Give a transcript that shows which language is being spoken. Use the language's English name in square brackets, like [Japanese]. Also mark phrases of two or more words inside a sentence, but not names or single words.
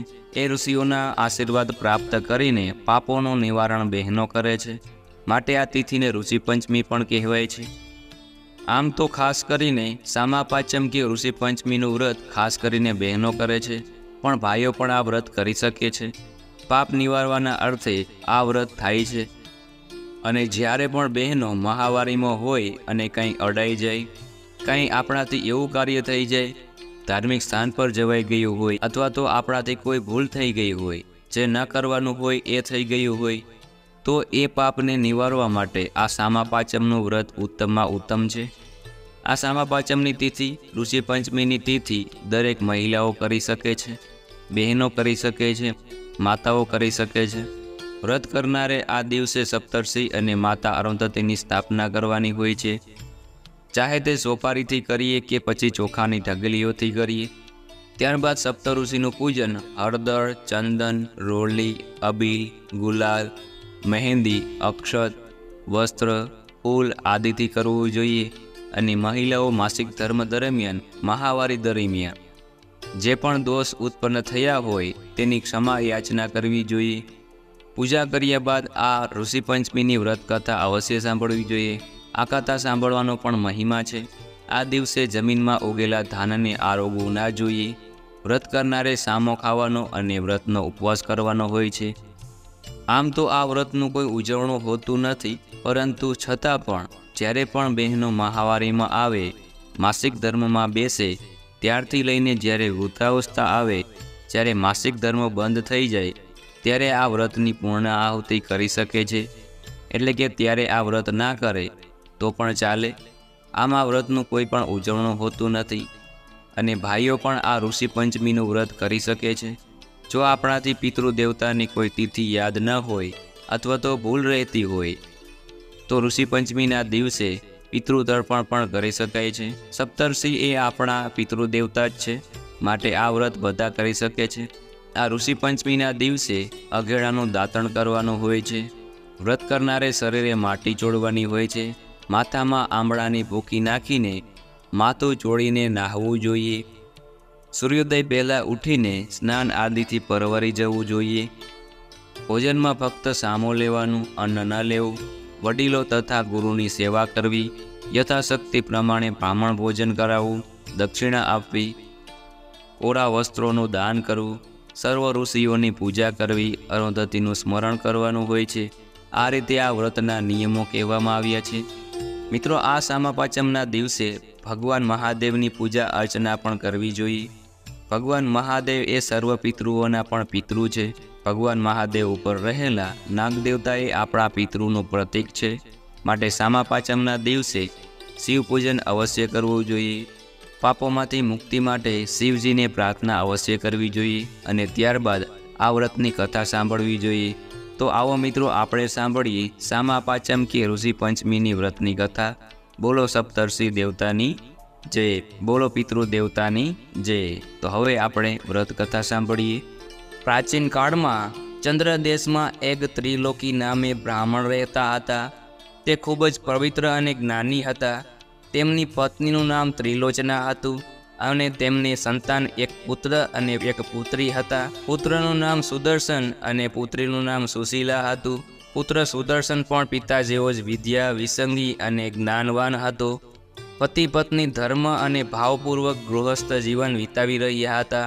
[Gujarati] એ ઋષિઓના આશીર્વાદ પ્રાપ્ત કરીને પાપોનું નિવારણ બહેનો કરે છે, માટે આ તિથિને ઋષિ પંચમી પણ કહેવાય છે। આમ તો ખાસ કરીને સામા પાંચમ કે ઋષિ પંચમીનું વ્રત ખાસ કરીને બહેનો કરે છે, પણ ભાઈઓ પણ આ વ્રત કરી શકે છે। પાપ નિવારવાના અર્થે આ વ્રત થાય છે અને જ્યારે પણ બહેનો મહાવારીમાં હોય અને કંઈ અડાઈ જાય, કંઈ આપણાથી એવું કાર્ય થઈ જાય, ધાર્મિક સ્થાન પર જવાઈ ગયું હોય અથવા તો આપણાથી કોઈ ભૂલ થઈ ગઈ હોય, જે ન કરવાનું હોય એ થઈ ગયું હોય, તો એ પાપને નિવારવા માટે આ સામા પાંચમનું વ્રત ઉત્તમમાં ઉત્તમ છે। આ સામા પાંચમની તિથિ ઋષિ પંચમીની તિથિ દરેક મહિલાઓ કરી શકે છે, બહેનો કરી શકે છે, માતાઓ કરી શકે છે। વ્રત કરનારે આ દિવસે સપ્તર્ષિ અને માતા અરુંધતીની સ્થાપના કરવાની હોય છે। ચાહે તે સોપારીથી કરીએ કે પછી ચોખાની ઢગલીઓથી કરીએ। ત્યારબાદ સપ્તઋષિનું પૂજન હળદર, ચંદન, રોલી, અબીલ, ગુલાલ, મેંદી, અક્ષત, વસ્ત્ર, ફૂલ આદિથી કરવું જોઈએ અને મહિલાઓ માસિક ધર્મ દરમિયાન મહાવારી દરમિયાન જે પણ દોષ ઉત્પન્ન થયા હોય તેની ક્ષમા યાચના કરવી જોઈએ। પૂજા કર્યા બાદ આ ઋષિ પંચમીની વ્રત કથા અવશ્ય સાંભળવી જોઈએ। આ કથા સાંભળવાનો પણ મહિમા છે। આ દિવસે જમીનમાં ઉગેલા ધાનને આરોગવું ના જોઈએ। વ્રત કરનારે સામો ખાવાનો અને વ્રતનો ઉપવાસ કરવાનો હોય છે। આમ તો આ વ્રતનું કોઈ ઉજવણું હોતું નથી, પરંતુ છતાં પણ જ્યારે પણ બહેનો મહાવારીમાં આવે, માસિક ધર્મમાં બેસે ત્યારથી લઈને જ્યારે વૃદ્ધાવસ્થા આવે, જ્યારે માસિક ધર્મ બંધ થઈ જાય ત્યારે આ વ્રતની પૂર્ણ આહુતિ કરી શકે છે। એટલે કે ત્યારે આ વ્રત ના કરે તો પણ ચાલે। આમ આ વ્રતનું કોઈ પણ ઉજવણું હોતું નથી અને ભાઈઓ પણ આ ઋષિ પંચમીનું વ્રત કરી શકે છે। જો આપણાથી પિતૃદેવતાની કોઈ તિથિ યાદ ન હોય અથવા તો ભૂલ રહેતી હોય તો ઋષિ પંચમીના દિવસે પિતૃતર્પણ પણ કરી શકાય છે। સપ્તર્ષિ એ આપણા પિતૃદેવતા જ છે, માટે આ વ્રત બધા કરી શકે છે। આ ઋષિ પંચમીના દિવસે અઘેડાનું દાતણ કરવાનું હોય છે। વ્રત કરનારે શરીરે માટી ચોળવાની હોય છે। માથામાં આંબળાની ભૂકી નાખીને માથું ચોળીને નાહવું જોઈએ। સૂર્યોદય પહેલા ઉઠીને સ્નાન આદિથી પરવારી જવું જોઈએ। ભોજન में ફક્ત સામો લેવાનું, અન્ન ન લેવું। વડીલો તથા ગુરુની સેવા કરવી. યથાશક્તિ પ્રમાણે બ્રાહ્મણ ભોજન કરાવવું। દક્ષિણા આપવી। કોરા વસ્ત્રોનું દાન કરવું। સર્વ ઋષિઓની પૂજા કરવી. અરુંધતીનું સ્મરણ કરવાનું હોય છે। આ રીતે આ વ્રતના નિયમો કહેવામાં આવ્યા છે। મિત્રો, આ સામા પાંચમના દિવસે ભગવાન મહાદેવની પૂજા અર્ચના પણ કરવી જોઈએ। ભગવાન મહાદેવ એ સર્વ પિતૃઓના પણ પિતૃ છે। ભગવાન મહાદેવ ઉપર રહેલા નાગદેવતા એ આપણા પિતૃનું પ્રતીક છે, માટે સામા પાંચમના દિવસે શિવ પૂજન અવશ્ય કરવું જોઈએ। પાપોમાંથી મુક્તિ માટે શિવજીને પ્રાર્થના અવશ્ય કરવી જોઈએ અને ત્યારબાદ આ વ્રતની કથા સાંભળવી જોઈએ। તો આવો મિત્રો, આપણે સાંભળીએ સામા પાંચમ કે ઋષિ પંચમીની વ્રતની કથા। બોલો સપ્તર્ષિ દેવતાની જય, બોલો પિતૃદેવતાની જય। તો હવે આપણે વ્રત કથા સાંભળીએ. પ્રાચીન [Hindi] काल में चंद्र देश में एक [Gujarati] ત્રિલોકી નામે બ્રાહ્મણ રહેતા હતા। તે ખૂબ જ પવિત્ર અને જ્ઞાની હતા। તેમની પત્નીનું નામ ત્રિલોચના હતું। અને તેમને સંતાન એક પુત્ર અને એક પુત્રી હતા. પુત્રનું નામ સુદર્શન અને પુત્રીનું નામ સુશીલા હતું. પુત્ર સુદર્શન પણ પિતા જેવો જ વિદ્યા, વિસંગી અને જ્ઞાનવાન હતો. પતિ પત્ની ધર્મ અને ભાવપૂર્વક ગૃહસ્થ જીવન વિતાવી રહ્યા હતા.